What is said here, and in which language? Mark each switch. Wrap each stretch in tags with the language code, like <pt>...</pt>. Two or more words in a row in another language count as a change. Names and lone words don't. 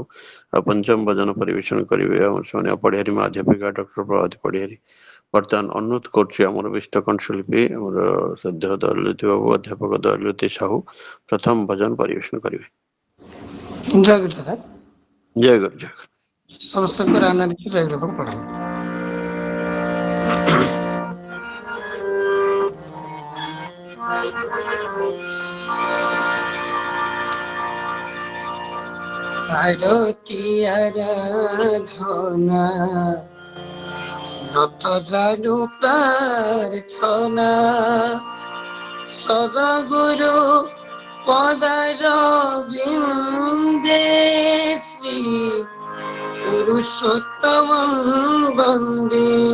<or>ଆଉ ପଞ୍ଚମ ଭଜନ ପରିବେଷଣ କରିବେ ଆମର ସୋନିଆ ପଡ଼ିହାରୀ ମା ଅଧ୍ୟାପିକା ଡକ୍ଟର ପ୍ରଭାତୀ ପଡ଼ିହାରୀ। ବର୍ତ୍ତମାନ ଅନୁରୋଧ କରୁଛି ଆମର ବିଷ୍ଟ କଣ୍ଠଶିଳ୍ପୀ ଆମର ଶ୍ରଦ୍ଧା ଦୟାଲଜ୍ୟୋତି ବାବୁ ଅଧ୍ୟାପକ ଦୟାଲଜ୍ୟୋତି ସାହୁ ପ୍ରଥମ ଭଜନ ପରିବେଷଣ କରିବେ। ଜୟ ଗୁରୁ ଦାଦା। ଜୟ ଗୁରୁ। ଜୟ ଗୁରୁ। ସମସ୍ତଙ୍କ ରାନାରୀକୁ ଜୟ ଗୁରୁ ପଢ଼ାନ୍ତୁ।</or> <bn>আরতি আরাধনা নত জানু প্রার্থনা সদগুরু পদার বিন্দে শ্রী পুরুষোত্তম বন্দে</bn>